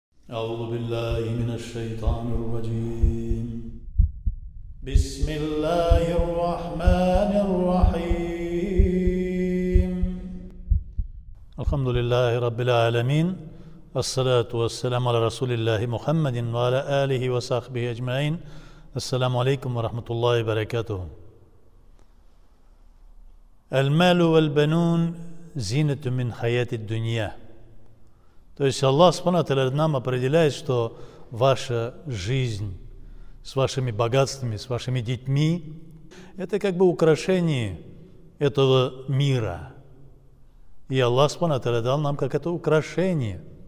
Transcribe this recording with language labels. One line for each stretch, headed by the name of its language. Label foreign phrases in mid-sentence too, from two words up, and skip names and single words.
Arabic: أعوذ بالله من الشيطان الرجيم بسم الله الرحمن الرحيم الحمد لله رب العالمين الصلاة والسلام على رسول الله محمد وعلى آله وصحبه أجمعين السلام عليكم ورحمة الله وبركاته المال والبنون زينة من حياة الدنيا.
Russian: То есть Аллах
Arabic: سبحانه وتعالى
Russian: нам определяет, что ваша жизнь с вашими богатствами, с вашими детьми, это как бы украшение этого мира. И Аллах
Arabic: سبحانه وتعالى
Russian: дал нам как это украшение.